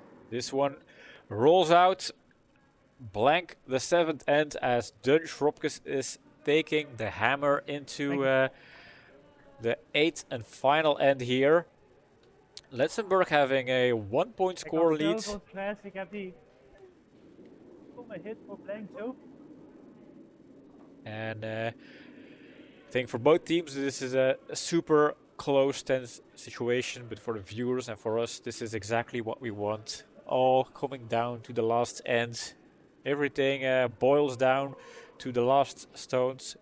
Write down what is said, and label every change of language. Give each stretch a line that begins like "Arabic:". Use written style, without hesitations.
English: This one rolls out. Blank the 7th end as Dun Schrobkes is taking the hammer into the 8th and final end here. Lëtzebuerg having a 1 point score lead.
Dutch: Ik heb die stomme hit voor blank zo.
English: And I think for both teams this is a super close, tense situation, but for the viewers and for us this is exactly what we want. All coming down to the last end. Everything boils down to the last stones.